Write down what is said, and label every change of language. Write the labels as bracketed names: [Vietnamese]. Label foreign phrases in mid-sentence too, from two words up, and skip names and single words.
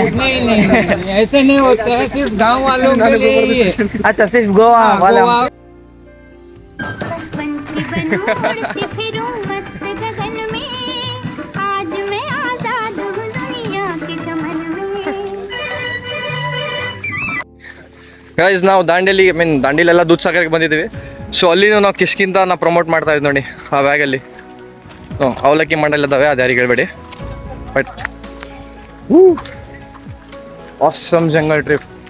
[Hindi] नहीं, ऐसे नहीं होता है. सिर्फ गांव वालों के लिए ही है. अच्छा, सिर्फ गोवा वाला. गोवा पंछी बनूं उड़ती फिरूं मस्त गगन में, आज मैं आजाद हूँ दुनिया के चमन में. [Kannada] ಗೈಸ್ ನಾವು ದಾಂಡೇಲಿ ದಾಂಡೇಲೆಲ್ಲ ದೂದ್ ಸಾಗರಕ್ಕೆ ಬಂದಿದ್ದೀವಿ. ಸೊ ಅಲ್ಲಿನೂ ನಾವು ಕಿಷ್ಕಿಂತ ನಾವು ಪ್ರಮೋಟ್ ಮಾಡ್ತಾ ಇದ್ವಿ ನೋಡಿ ಆ ಬ್ಯಾಗಲ್ಲಿ. ಅವಲಕ್ಕಿ ಮಂಡಲ್ ಇದ್ದಾವೆ, ಅದು ಯಾರಿಗೆ ಹೇಳ್ಬೇಡಿ. [English] but awesome jungle trip.